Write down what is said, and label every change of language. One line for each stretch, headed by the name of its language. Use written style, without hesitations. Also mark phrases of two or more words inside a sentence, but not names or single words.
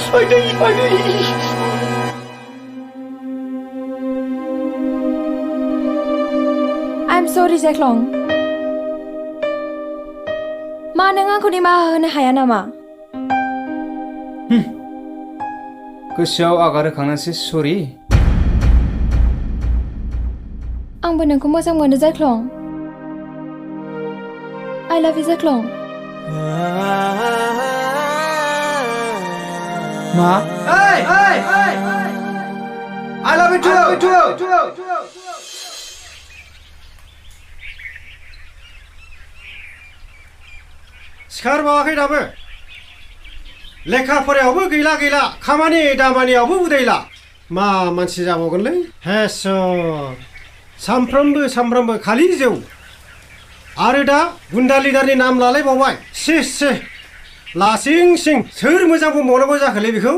English: I'm sorry Zeklong.
Bodo: मा नों आंखौ निमाहा होनो हाया नामा? गोसोआव आगार होखांनानैसो सरि आंबो नोंखौ मोजां मोनो Zeklong.
English: I love you Zeklong.
Bodo: मा?
English: Hey! I love you too.
Bodo: सिखार बावाखै दाबो लेखा फरायावबो गैला खामानि दामानियावबो उदायला मा मानसि जाबावगोनलै हेसर सामफ्रामबो खालि जौ आरो दा गुन्दा लिडारनि नाम लालायबावबाय से लासिं सोर मोजां बुंबावनांगौ जाखोलै बेखौ